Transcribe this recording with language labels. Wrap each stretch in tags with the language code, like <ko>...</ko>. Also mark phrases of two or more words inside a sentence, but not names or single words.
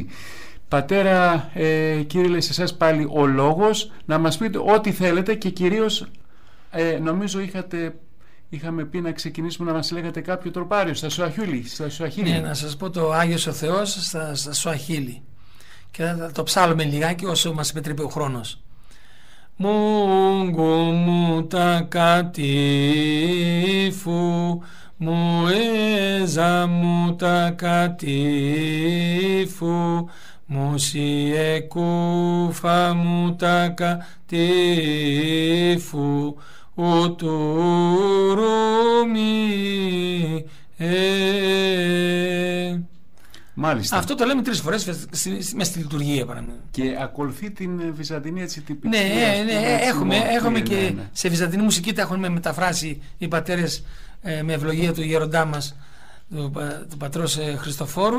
<el>Πατέρα Κύριλλε, σε εσάς πάλι ο λόγος να μας πείτε ό,τι θέλετε και κυρίως νομίζω είχαμε πει να ξεκινήσουμε να μας λέγατε κάποιο τροπάριο στα Σουαχίλι. Ναι, να σας πω το Άγιος ο Θεός στα Σουαχίλι και θα το ψάλουμε λιγάκι όσο μας επιτρέπει ο χρόνος.</el> <sw>Mungu mutakatifu, muweza mutakatifu, musiekufa mutakatifu, uturumi.</sw> <el>Μάλιστα. Αυτό το λέμε 3 φορές μέσα στη λειτουργία. Και ακολουθεί την βυζαντινή έτσι τυπική. Ναι, έχουμε και σε βυζαντινή μουσική τα έχουν μεταφράσει οι πατέρες με ευλογία του γέροντά μας, του πατρός Χριστοφόρου.</el>